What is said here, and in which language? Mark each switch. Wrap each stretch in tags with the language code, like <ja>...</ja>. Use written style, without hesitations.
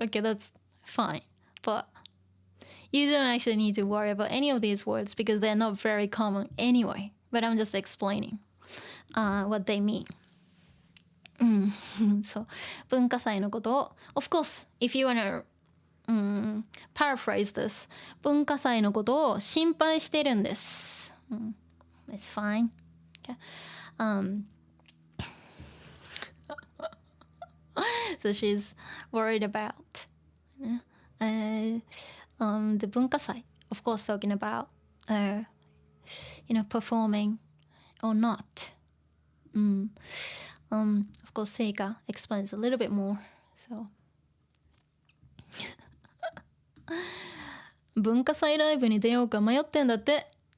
<en>Okay, that's fine, but you don't actually need to worry about any of these words because they're not very common anyway. But I'm just explaining what they mean. So, 文化祭のことを of course, if you wanna paraphrase this,</en> <ja>文化祭のことを心配してるんです。</ja> <en>It's fine. Okay. So she's worried about the 文化祭, of course, talking about performing or not. Of course, Seika explains a little bit more.</en> <ja>So 文化祭ライブに出ようか迷ってんだって。</ja>